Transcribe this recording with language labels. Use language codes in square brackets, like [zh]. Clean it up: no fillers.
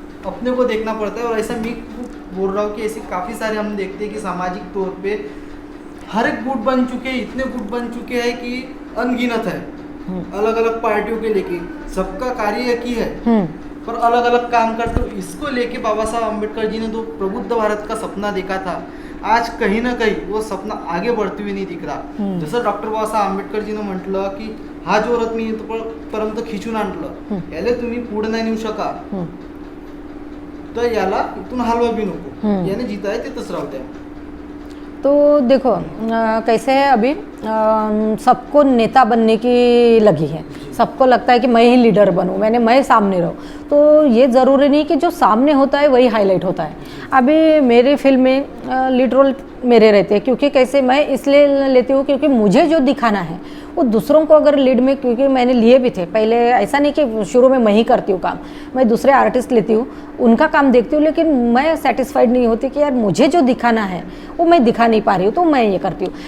[hi] को देखना पड़ता है। और ऐसा मैं बोल रहा हूँ कि ऐसे काफ़ी सारे हम देखते हैं कि सामाजिक तौर पे हर एक गुट बन चुके हैं, इतने गुट बन चुके हैं कि अनगिनत है, अलग अलग पार्टियों के लेके। सबका कार्य एक ही है पर अलग अलग काम करते हो। इसको लेके बाबा साहब अम्बेडकर जी ने तो प्रबुद्ध भारत का सपना देखा था, आज कहीं ना कहीं वो सपना आगे बढ़ते हुए नहीं दिख रहा। [mr] जसं डॉक्टर बाबासाहेब आंबेडकर जीने म्हटलं की हा जो रथ मी पर्यंत खिचून आणलं, याला तुम्ही पुढे नाही नेऊ शका, तो याला इथून हलवा भी नको, याने जीता है तिथंच राहू द्या। [hi] तो देखो कैसे है, अभी सबको नेता बनने की लगी है, सबको लगता है कि मैं ही लीडर बनूं, मैं सामने रहूं। तो ये ज़रूरी नहीं कि जो सामने होता है वही हाईलाइट होता है। अभी मेरी फिल्म में लीड रोल मेरे रहते हैं, क्योंकि कैसे मैं इसलिए लेती हूँ क्योंकि मुझे जो दिखाना है वो दूसरों को अगर लीड में, क्योंकि मैंने लिए भी थे पहले, ऐसा नहीं कि शुरू में मैं ही करती हूँ काम, मैं दूसरे आर्टिस्ट लेती हूँ, उनका काम देखती हूँ, लेकिन मैं सेटिस्फाइड नहीं होती कि यार मुझे जो दिखाना है वो मैं दिखा नहीं पा रही हूँ, तो मैं ये करती हूँ।